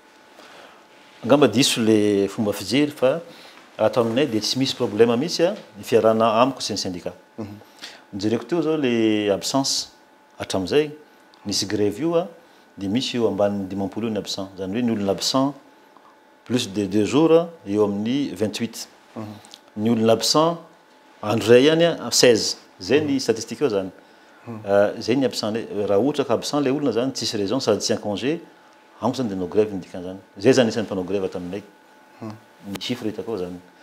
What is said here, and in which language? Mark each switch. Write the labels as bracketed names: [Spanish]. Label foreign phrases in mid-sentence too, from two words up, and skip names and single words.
[Malagasy] Angamba diso le fomba fijery fa ato aminay dia tsy misy problème mihitsy ny fiarahana amiko sy ny syndicat. Nijereko teo zao le absence hatramizay nisy grève io dia misy eo ambany 50 ny absent zany hoe ny olona absent [French] plus de 2 jours [Malagasy] eo amin'ny 28. Ny olona absent andro ray ihany 16 zay ny statistique eo zany. Zay ny absent raha ohatra ka absent le olona zany tsisy raison sady tsy [French] en congé [Malagasy] amiko zany dia no grève ny dikan'izany. Zay zany isan'ny mpanao grève taminay. Ny chiffre hitako zany.